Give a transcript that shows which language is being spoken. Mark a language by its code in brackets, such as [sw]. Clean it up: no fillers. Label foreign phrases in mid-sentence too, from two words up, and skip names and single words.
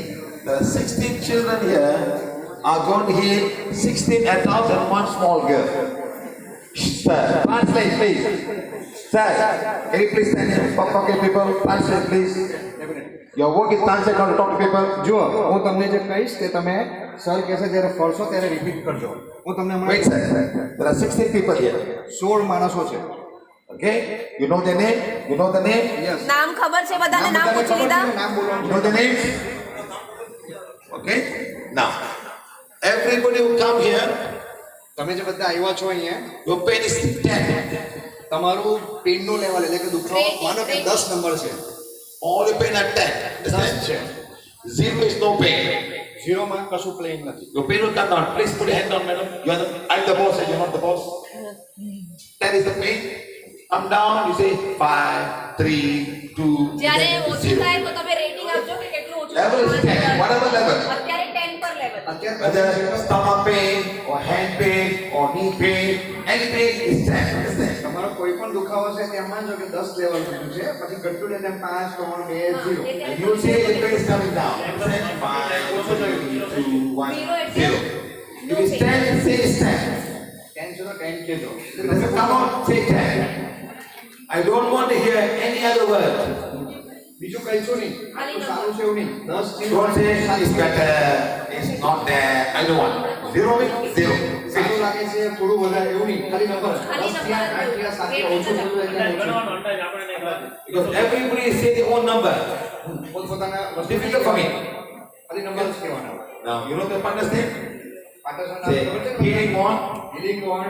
[en] The 16 children here are going to heal 16 adults and one small girl. Sir, translate please. Sir, can you please stand here? Talk to people. Translate please. Your work is translate, not to talk to people. [gu] જુઓ હું તમને જે કહીશ તે તમે સર કહેશે જ્યારે ફરશો ત્યારે રિપીટ કરજો હું તમને [en] Wait, sir. There are 16 people here. [gu] 16 માણસો છે. [en] Okay? You know their name? You know the name? યસ [gu] નામ ખબર છે બધાને નામ પૂછી લીધા નામ [en] You [gu] બોલવાનું [en] know the names? Okay? Now, everybody who come here, [gu] તમે જે બધા આવ્યા છો અહીંયા [en] your pain is 10. [gu] તમારું પેનનું લેવલ એટલે કે દુખાવો માનો કે 10 નંબર છે [en] All your pain at 10. 10 Understand? [gu] છે [en] 0 is no pain. [gu] 0 માં કશું પ્લેન નથી [en] Your pain will come down. Please put your hand down, madam. You are the, I'm the boss and you're not the boss. That is the pain. Come down, you say 5, 3, 2, [gu] જ્યારે [en] 0. [gu] ઓછું થાય તો તમે રેટિંગ આપજો કે કેટલું ઓછું [en] Level is 10, whatever level. [gu] અત્યારે 10 પર લેવલ અત્યારે [en] Whether stomach pain or hand pain or knee pain, any pain is 10. Understand? [gu] તમારો કોઈ પણ દુખાવો છે ત્યાં માનજો કે 10 લેવલ થયું છે પછી ઘટતું જાય તેમ 5 3 2 0 [en] And you say the pain is coming down. Understand? 5, 3, 2, 1, 0. If it's 10, say it's 10. [gu] 10 છે તો 10 કહેજો [en] Come on, say 10. I don't want to hear any other word. [gu] બીજું કહીશું નહીં આટલું સારું છે એવું નહીં 10 છે [en] Don't say it's better, it's not there. I don't want. 0 means 0. [gu] સારું [en] Finish. [gu] લાગે છે થોડું વધારે એવું નહીં ખાલી નંબર ખાલી 10 થયા 8 થયા 7 થયા ઓછું થયું એટલે ઓછું [en] Because everybody say their own number. [gu] પોતપોતાના [en] It's difficult for me. [gu] ખાલી નંબર જ કહેવાના [en] Now, you know the partner's name? [gu] પાટરસન [en] Say, healing one. healing wand